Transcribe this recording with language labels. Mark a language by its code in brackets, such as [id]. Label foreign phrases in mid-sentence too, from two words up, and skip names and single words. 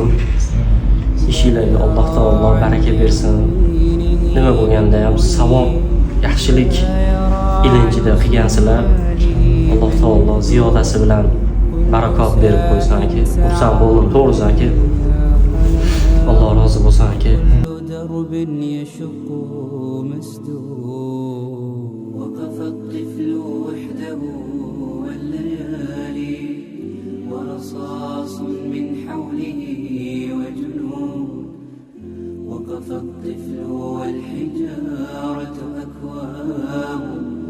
[uz] Ishingizga Alloh taolo baraka bersin. Nima bo'lganda ham savob, yaxshilik ilinjida qilgansizlar. Alloh taolo ziyodasi bilan barakot berib qo'ysin aka. Xursand bo'ldim to'g'risi aka. Alloh rozi bo'lsin aka. [ar] درب يشق مسدود وقف الطفل وحده والليالي ورصاص من حوله وجنود وقف الطفل والحجارة أكواب